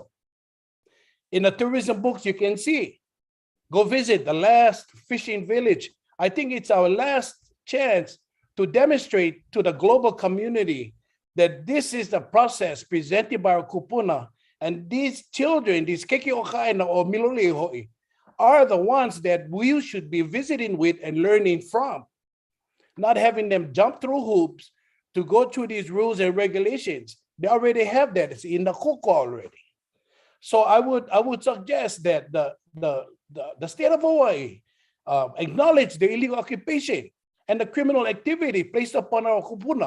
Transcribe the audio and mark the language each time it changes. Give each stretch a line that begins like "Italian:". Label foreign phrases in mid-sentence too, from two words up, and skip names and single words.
English: In the tourism books, you can see, go visit the last fishing village. I think it's our last chance to demonstrate to the global community that this is the process presented by our kupuna. And these children, these kekiʻokaʻena or Miloli, are the ones that we should be visiting with and learning from, not having them jump through hoops to go through these rules and regulations. They already have that. It's in the koko already. So I would suggest that the state of Hawaii acknowledge the illegal occupation and the criminal activity placed upon our kupuna.